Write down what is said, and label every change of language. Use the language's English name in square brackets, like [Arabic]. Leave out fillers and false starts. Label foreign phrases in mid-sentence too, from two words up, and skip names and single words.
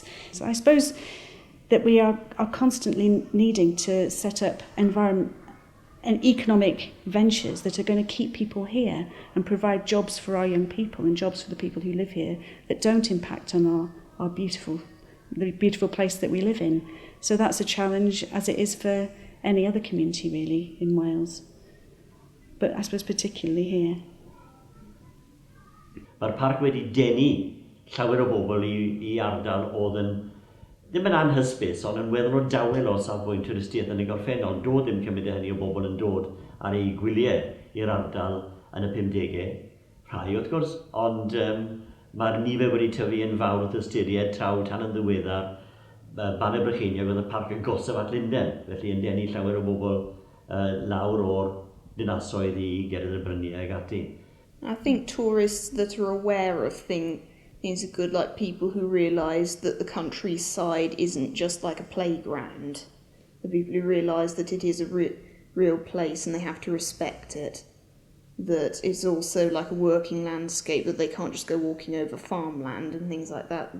[English] So I suppose that we are constantly needing to set up and economic ventures that are going to keep people here and provide jobs for our young people and jobs for the people who live here that don't impact on the beautiful place that we live in. So that's a challenge, as it is for any other community really in Wales, but I suppose particularly here. [Welsh] Mae'r parc wedi denu llawer o bobl i ardal oedd ddim yn anhysbys, ond yn weddol o dawel o safbwynt twristiaeth yn y gorffennol. Doedd ddim cymryd hynny o bobl yn dod ar ei gwyliau i'r ardal yn y 50au. Rhai wrth gwrs, ond mae'r nifer wedi tyfu yn fawr wrth ystyried traw tan yn ddiweddar Ban y Brycheiniog oedd y parc yn gosaf at Linden, felly yn denu llawer o bobl lawr o'r dinasoedd i Geredd y Bryniau ag ati. [English] I think tourists that are aware of things are good, like people who realise that the countryside isn't just like a playground. The people who realise that it is a real place and they have to respect it. That it's also like a working landscape, that they can't just go walking over farmland and things like that.